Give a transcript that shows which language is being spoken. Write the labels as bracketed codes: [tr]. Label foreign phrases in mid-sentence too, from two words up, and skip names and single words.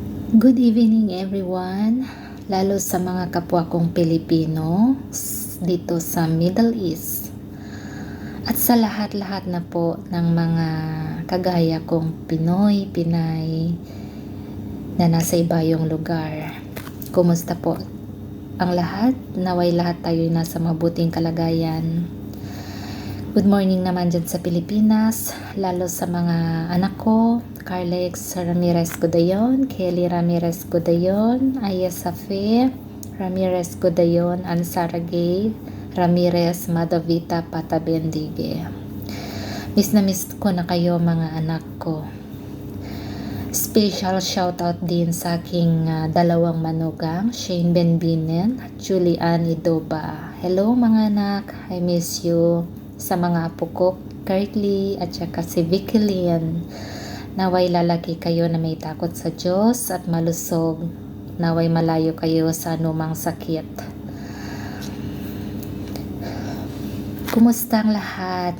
[en] Good evening everyone, [tl] lalo sa mga kapwa kong Pilipino dito sa Middle East at sa lahat-lahat na po ng mga kagaya kong Pinoy, Pinay na nasa ibayong lugar. Kumusta po ang lahat? Naway lahat tayo nasa mabuting kalagayan. [en] Good morning [tl] naman dyan sa Pilipinas, lalo sa mga anak ko, Carlex Ramirez Godayon, Kelly Ramirez Godayon, Aya Safi Ramirez Godayon, Ansara Gay Ramirez Madavita Patabendige. Miss na miss ko na kayo mga anak ko. [en] Special shoutout [tl] din sa aking dalawang manugang, Shane Benbinen at Julian Idoba. Hello mga anak, [en] I miss you. [tl] Sa mga apo ko, Kirkley at saka si Vicky Lynn. Naway lalaki kayo na may takot sa Diyos at malusog. Naway malayo kayo sa anumang sakit. Kumusta ang lahat?